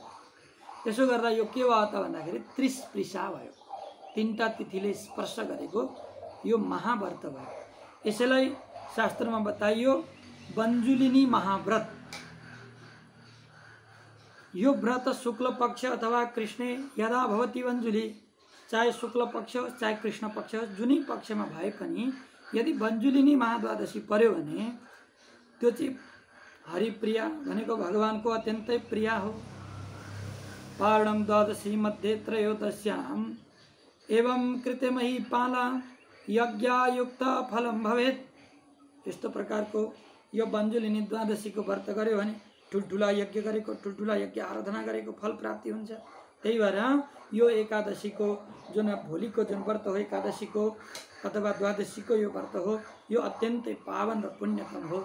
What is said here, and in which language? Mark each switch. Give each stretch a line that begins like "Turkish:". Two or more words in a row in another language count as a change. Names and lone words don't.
Nepali: त्यसो गर्दा यो के भयो त भन्दाखेरि 30 पृषा भयो। 3टा तिथिले स्पर्श गरेको यो महाव्रत भयो। यसैलाई शास्त्रमा बताइयो बन्जुलिनी महाव्रत। यो व्रत
Sanskrit: शुक्ल पक्ष अथवा कृष्णे यदा भवति बन्जुली,
Nepali: चाहे शुक्ल पक्ष होस् चाहे कृष्ण पक्ष होस्, जुनै पक्षमा भए पनि यदि बन्जुलिनी महाद्वादशी पर्यो भने त्यो चाहिँ हरिप्रिया भनेको भगवानको अत्यन्तै प्रिय हो।
Sanskrit: पारणम द्वादशी मध्ये त्रयोदश्याम एवं कृतमही पाला यज्ञयुक्त फलम भवेत्।
Nepali: यस्तो प्रकारको यो बन्जुलिनी द्वादशीको व्रत गर्यो भने ठुल्ठुला यज्ञ गरेको, ठुल्ठुला यज्ञ आराधना गरेको फल प्राप्ति हुन्छ। त्यही भएर यो एकादशीको जुन भोलिको जुन व्रत हो, एकादशीको अथवा द्वादशीको यो व्रत हो, यो अत्यन्तै पावन र पुण्यतम हो।